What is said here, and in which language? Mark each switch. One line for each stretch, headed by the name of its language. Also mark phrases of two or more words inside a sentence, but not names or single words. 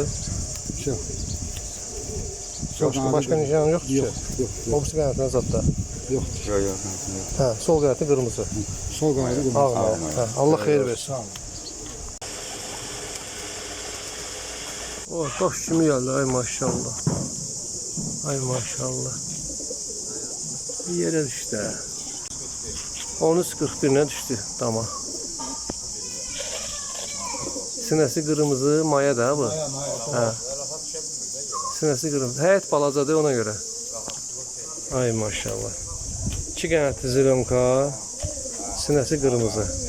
Azerbaijani: Çox. Başqa nişan yoxdur ki? Yox. O birisi qanətinə zadda. Yoxdur. Hə, sol qanəti qırmızı. Sol qanadı qırmızı. Ağ maya. Hə, Allah xeyir versin. Sağ ol. Oh, baş kimi geldi. Ay maşallah.
Turkish: Ay maşallah. Yere düştü. 13.41'e düştü dama.
Azerbaijani: Sinəsi qırmızı, maya da bu. Hə. Sinəsi qırmızı. Həyət balacadır ona görə. Ay maşallah. 2 qanətli zironka, sinəsi qırmızı.